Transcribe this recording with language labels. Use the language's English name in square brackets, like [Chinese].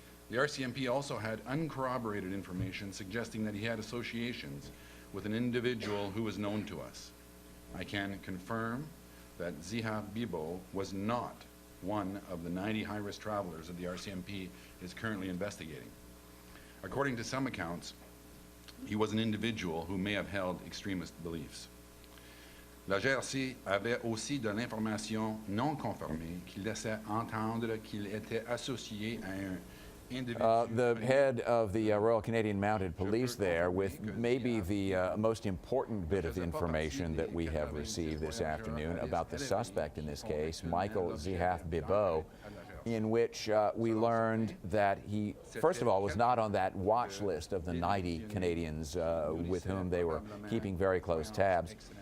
[English] The RCMP also had uncorroborated information suggesting that he had associations with an individual who was known to us. I can confirm that Zihaf Bibo was not one of the 90 high-risk travelers that the RCMP is currently investigating. According to some accounts, he was an individual who may have held extremist beliefs. [French] La GRC avait aussi de l'information non confirmée qui laissait entendre qu'il était associé à un individu. [English] The head of the Royal Canadian Mounted Police there, with maybe the most important bit of information that we have received this afternoon about the suspect in this case, Michael Zihaf Bibo, in which we learned that he, first of all, was not on that watch list of the 90 Canadians with whom they were keeping very close tabs.